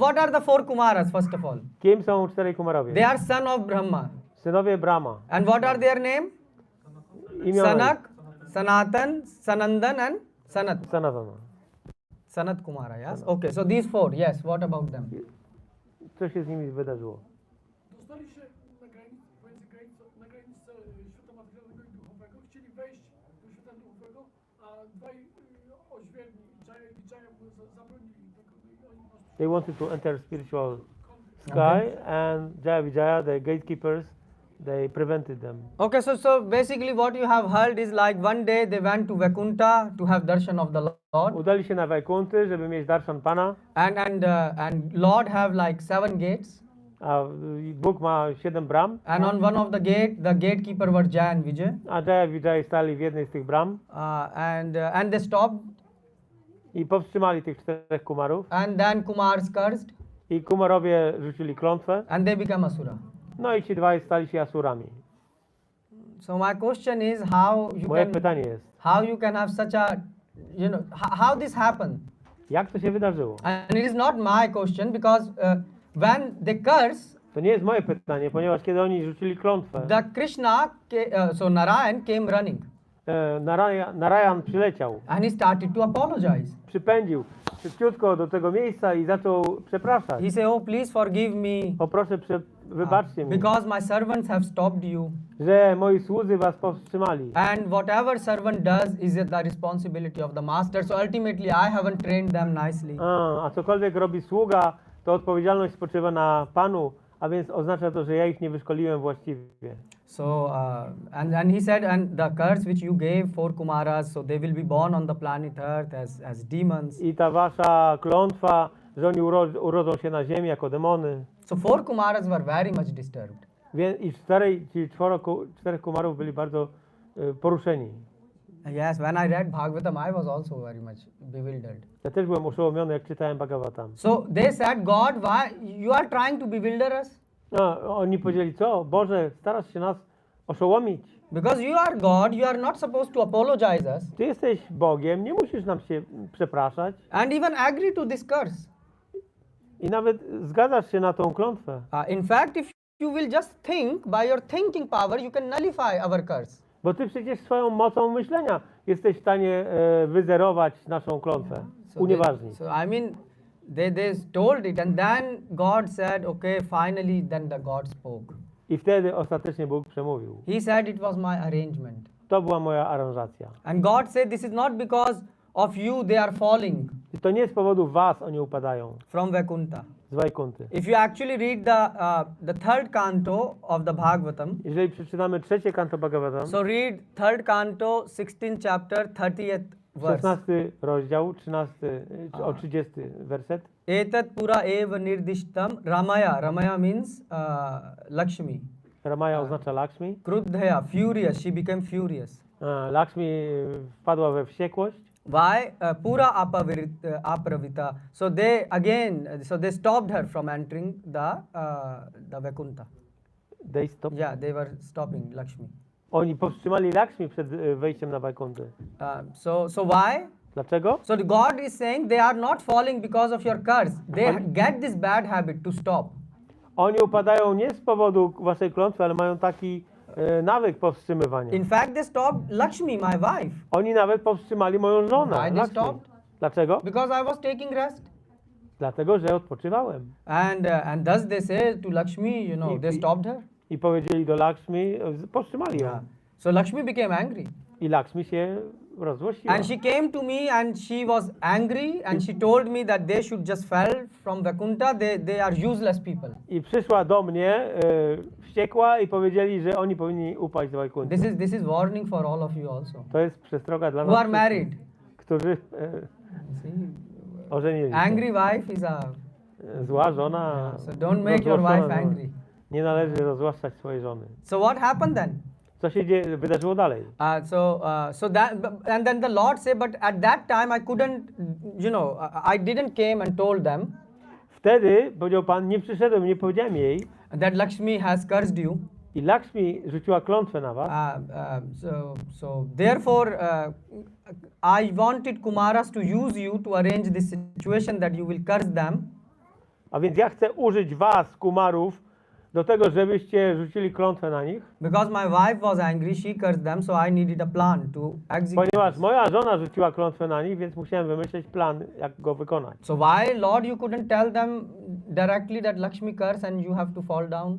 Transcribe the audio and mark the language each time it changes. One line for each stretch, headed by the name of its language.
English: what are the 4 Kumaras first of all?
Polish: Kim są 4 kumarowie?
English: They are son of Brahma.
Polish: Synowie Brahma.
English: And what are their name?
Polish: Imiona
English: Sanak, Sanatan, Sanandan and Sanat. Sanatana. Sanat Kumara, yes? Okay, so these 4, yes, what about them?
Polish: Co się z nimi wydarzyło? Dostali się na granicę świata materialnego i duchowego. Chcieli wejść do świata duchowego, a dwaj oźwierni, Jaya i Jaya, zabronili tego. I oni po prostu
English: They wanted to enter spiritual sky and Jaya Vijaya, the gatekeepers, they prevented them. Okay, so basically what you have heard is like one day they went to Vaikuntha to have darshan of the Lord,
Polish: Udali się na Wajkunty, żeby mieć darshan Pana,
English: and Lord have like 7 gates,
Polish: a Bóg ma 7 bram,
English: and on one of the gatekeeper were Jaya and Vijay,
Polish: a Jaya Vijaya stali w jednej z tych bram
English: and they stopped,
Polish: i powstrzymali tych 4 kumarów
English: and then Kumars cursed,
Polish: i kumarowie rzucili klątwę,
English: and they become asura.
Polish: no i ci dwaj stali się asurami.
English: So my question is
Polish: Moje pytanie jest,
English: how you can have such a, you know, how this happened?
Polish: jak to się wydarzyło?
English: And it is not my question because when they curse,
Polish: To nie jest moje pytanie, ponieważ kiedy oni rzucili klątwę,
English: the Krishna, so Narayan came running
Polish: Narayan przyleciał,
English: and he started to apologize.
Polish: przypędził szybciutko do tego miejsca i zaczął przepraszać.
English: He said, "Oh, please forgive me.
Polish: O proszę, wybaczcie mi,
English: because my servants have stopped you.
Polish: że moi słudzy was powstrzymali.
English: And whatever servant does is the responsibility of the master. So ultimately, I haven't trained them nicely.
Polish: A cokolwiek robi sługa, to odpowiedzialność spoczywa na Panu, a więc oznacza to, że ja ich nie wyszkoliłem właściwie.
English: So, and he said, and the curse which you gave for Kumaras, so they will be born on the planet Earth as demons.
Polish: I ta wasza klątwa, że oni urodzą się na ziemi jako demony.
English: So 4 Kumaras were very much disturbed.
Polish: I czterech kumarów byli bardzo poruszeni.
English: Yes, when I read Bhagavatam, I was also very much bewildered.
Polish: Ja też byłem oszołomiony, jak czytałem Bhagavatam.
English: So they said, God, why you are trying to bewilder us?
Polish: Oni powiedzieli, co? Boże, starasz się nas oszołomić.
English: Because you are God, you are not supposed to apologize us.
Polish: Ty jesteś Bogiem, nie musisz nam się przepraszać.
English: And even agree to this curse.
Polish: I nawet zgadzasz się na tą klątwę.
English: In fact, if you will just think, by your thinking power, you can nullify our curse.
Polish: Bo ty przecież swoją mocą myślenia jesteś w stanie wyzerować naszą klątwę, unieważnić.
English: So I mean, they told it, and then God said, okay, finally, then the God spoke.
Polish: I wtedy ostatecznie Bóg przemówił.
English: He said it was my arrangement.
Polish: To była moja aranżacja.
English: And God said, this is not because of you they are falling
Polish: I to nie z powodu was oni upadają
English: from Vaikuntha.
Polish: z Wajkunty.
English: If you actually read the third canto of the Bhagavatam,
Polish: Jeżeli przeczytamy trzecie kanto Bhagavatam,
English: so read third canto, 16th chapter, 30th verse.
Polish: 16 rozdział, 30 werset.
Sanskrit: Etat pura eva nirdishtam Ramaya.
English: Ramaya means Lakshmi.
Polish: Ramaya oznacza Lakshmi.
English: Krudhaya, furious. She became furious.
Polish: Lakshmi wpadła we wściekłość.
English: Why?
Sanskrit: Pura apravita.
English: So they again, so they stopped her from entering the Vaikuntha. They stop. Yeah, they were stopping Lakshmi.
Polish: Oni powstrzymali Lakshmi przed wejściem na Wajkuntę.
English: So why?
Polish: Dlaczego?
English: So the God is saying they are not falling because of your curse. They get this bad habit to stop.
Polish: Oni upadają nie z powodu waszej klątwy, ale mają taki nawyk powstrzymywania.
English: In fact, they stopped Lakshmi, my wife.
Polish: Oni nawet powstrzymali moją żonę.
English: Why they
Polish: Lakshmi.
English: stopped?
Polish: Dlaczego?
English: Because I was taking rest.
Polish: Dlatego, że odpoczywałem.
English: And thus they say to Lakshmi, you know, they stopped her.
Polish: I powiedzieli do Lakshmi, powstrzymali ją.
English: So Lakshmi became angry.
Polish: I Lakshmi się rozłościła.
English: And she came to me and she was angry and she told me that they should just fell from Vaikuntha. They are useless people.
Polish: I przyszła do mnie wściekła i powiedzieli, że oni powinni upaść z Wajkunty.
English: This is warning for all of you also.
Polish: To jest przestroga dla
English: Who
Polish: nas,
English: are married.
Polish: którzy
English: See,
Polish: ożenili się.
English: angry wife is a.
Polish: Zła żona.
English: So don't make your
Polish: rozłoszczona
English: wife
Polish: żona.
English: angry.
Polish: Nie należy rozłaszczać swojej żony.
English: So what happened then?
Polish: Co się wydarzyło dalej?
English: So that and then the Lord said, but at that time I couldn't, you know, I didn't came and told them
Polish: Wtedy, powiedział Pan, nie przyszedłem, nie powiedziałem jej.
English: that Lakshmi has cursed you.
Polish: I Lakshmi rzuciła klątwę na was.
English: So therefore, I wanted Kumaras to use you to arrange this situation that you will curse them.
Polish: A więc ja chcę użyć was, kumarów, do tego, żebyście rzucili klątwę na nich.
English: Because my wife was angry, she cursed them, so I needed a plan to execute.
Polish: Ponieważ
English: this.
Polish: moja żona rzuciła klątwę na nich, więc musiałem wymyśleć plan, jak go wykonać.
English: So why, Lord, you couldn't tell them directly that Lakshmi curse and you have to fall down?